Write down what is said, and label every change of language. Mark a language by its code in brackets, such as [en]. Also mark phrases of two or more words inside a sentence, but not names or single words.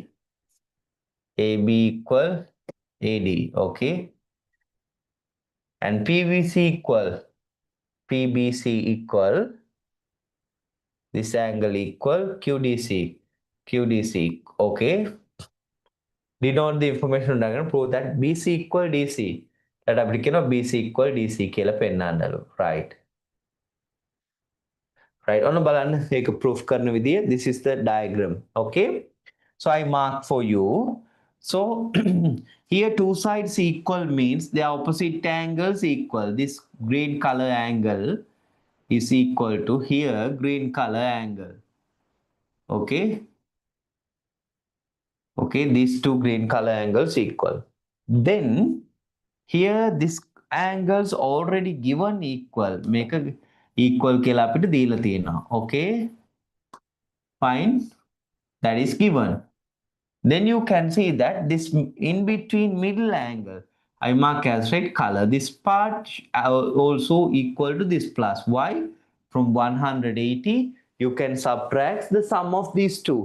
[en] AB equal AD, okay, and PBC equal this angle equal QDC, okay. Denote the information diagram, prove that BC equal DC. That applicant BC equal DC [si] කියලා පෙන්නන්නලු, [en] right. [si] Right, ඔන්න බලන්න මේක proof කරන විදිය. [en] This is the diagram, okay. So I mark for you. So here two sides equal means their opposite angles equal. This green color angle is equal to here green color angle. Okay. Okay, these two green color angles equal. Then here this angles already given equal. Make a equal [si] කියලා අපිට දීලා තියෙනවා. [en] Okay. Fine. That is given. Then you can see that this in between middle angle, I mark as red color. This part also equal to this plus. Why? From 180, you can subtract the sum of these two.